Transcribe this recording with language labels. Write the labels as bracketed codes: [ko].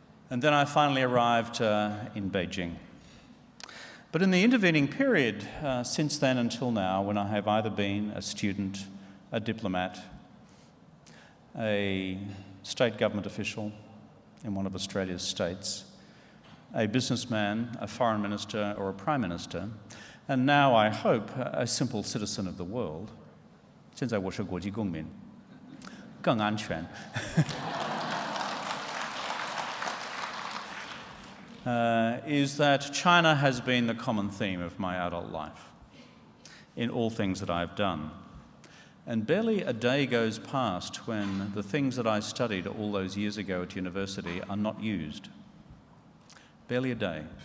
[en] And then I finally arrived in Beijing. But in the intervening period, since then until now, when I have either been a student, a diplomat, a state government official in one of Australia's states, a businessman, a foreign minister, or a prime minister, and now, I hope, a simple citizen of the world. [zh] 现在我是国际公民，更安全。 [en] Is that China has been the common theme of my adult life in all things that I've done. And barely a day goes past when the things that I studied all those years ago at university are not used. Barely a day.